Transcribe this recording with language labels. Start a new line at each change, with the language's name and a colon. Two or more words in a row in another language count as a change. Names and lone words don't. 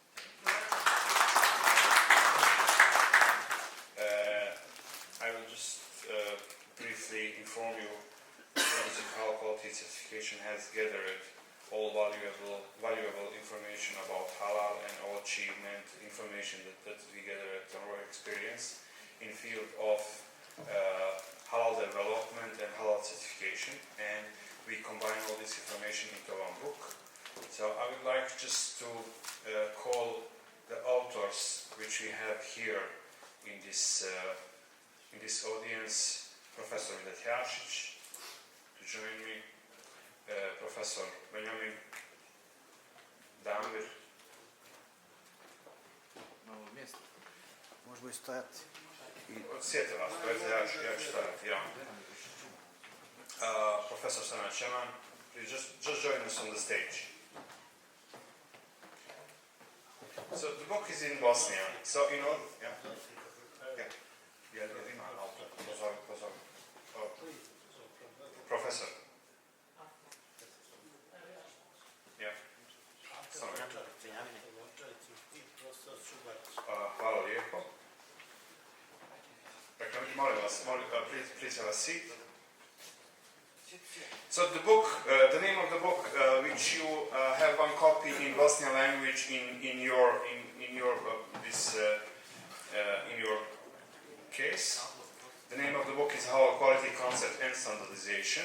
English: I will just briefly inform you that the Halal Quality Certification has gathered all valuable information about halal and all achievement information that we gathered from our experience in field of halal development and halal certification, and we combine all this information into one book. So I would like just to call the authors which we have here in this audience, Professor Dietetics, to join me, Professor Benjamin Damir.
Bosnian: Na ovo mjesto. Možemo i stojati. Sjete vas, ja ću stojati, ja.
English: Professor Sana Cheman, please just join us on the stage. So the book is in Bosnia. So Professor. Yeah.
Bosnian: Hvala lijepo. Dakle, molim vas,
English: please have a seat. So the book, the name of the book, which you have one copy in Bosnian language in your case. The name of the book is Halal Quality Concept and Standardization.